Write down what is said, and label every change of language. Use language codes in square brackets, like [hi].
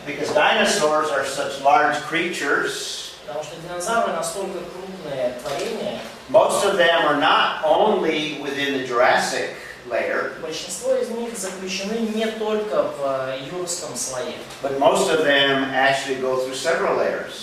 [en] Because dinosaurs are such large creatures, [ru] Потому что динозавры настолько крупные творения, [en] most of them are not only within the Jurassic layer, [ru] большинство из них заключены не только в юрском слое. [en] but most of them actually go through several layers.